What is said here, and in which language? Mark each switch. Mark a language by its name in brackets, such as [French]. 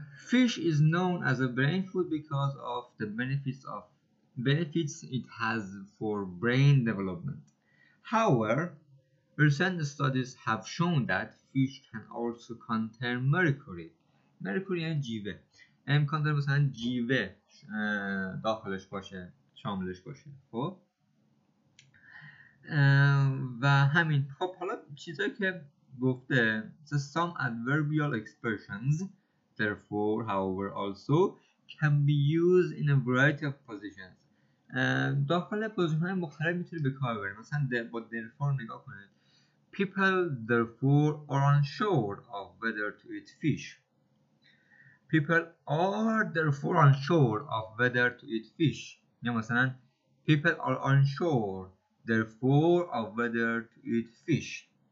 [English] Fish is known as a brain food because of the benefits it has for brain development. However, recent studies have shown that fish can also contain mercury. [Persian] mercury یعنی جیوه. امکان داره مثلا جیوه داخلش باشه، شاملش باشه. خب و همین. خب حالا چیزایی که گفته [English] some adverbial expressions therefore however also can be used in a variety of positions. [Persian] داخل پوزیشن های مختلف میتونی به کار بری. مثلا با therefore نگاه کنید. [English] People therefore are unsure of whether to eat fish. People are therefore unsure of whether to eat fish. [Persian] یا مثلا [English] people are unsure therefore of whether to eat fish.